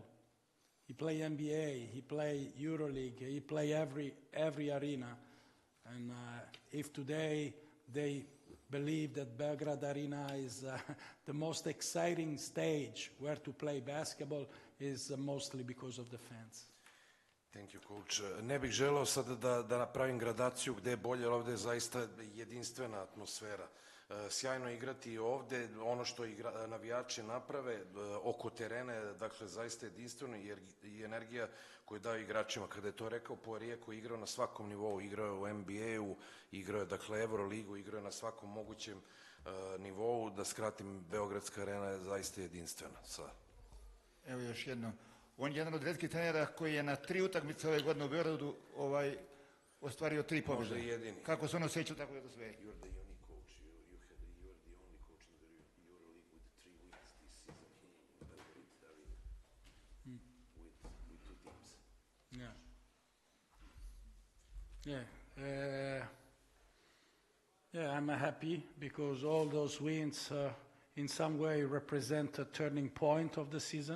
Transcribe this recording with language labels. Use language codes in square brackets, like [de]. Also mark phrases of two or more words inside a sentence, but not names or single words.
[en] He played NBA, he played EuroLeague, he played every arena. And if today they believe that Belgrade Arena is the most exciting stage where to play basketball, is mostly because of the fans. Thank you, coach. [sr] Ne bih želeo sada da napravim gradaciju gde je bolje, ali ovde je zaista jedinstvena atmosfera. Sjajno igrati ovde, ono što navijači naprave oko terena je dakle zaista jedinstveno i energija koju daju igračima. Kada je to rekao Poirier koji je igrao na svakom nivou, igrao je u NBA-u, igrao je dakle EuroLigu, igrao je na svakom mogućem nivou, da skratim, Beogradska arena je zaista jedinstvena. Evo još jedno. On je jedan od retkih trenera koji je na 3 utakmice ove godine u Beogradu ostvario 3 pobjede. Možda i jedini. Kako se ono osjeća, tako je to sve. [en] You're the unique coach. You are the only coach in the EuroLeague with 3 wins this season here in Belgrade Arena. With 2 teams. Yeah. Yeah. Yeah, I'm happy because all those wins in some way represent a turning point of the season.